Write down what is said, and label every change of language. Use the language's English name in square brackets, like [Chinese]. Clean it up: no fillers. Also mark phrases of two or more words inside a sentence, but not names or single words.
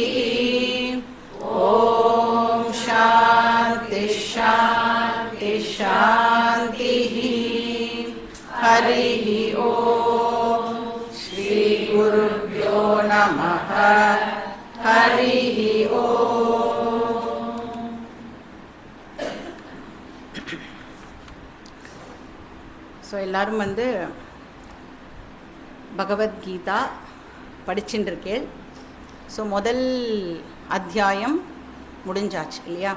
[Sanskrit] ॐ शान्ति शान्ति शान्तिः। हरिः ॐ श्रीगुरुभ्यो नमः। हरिः ॐ। [Tamil] ஸோ எல்லோரும் வந்து பகவத்கீதா படிச்சுட்டு இருக்கேள். ஸோ முதல் அத்தியாயம் முடிஞ்சாச்சு இல்லையா?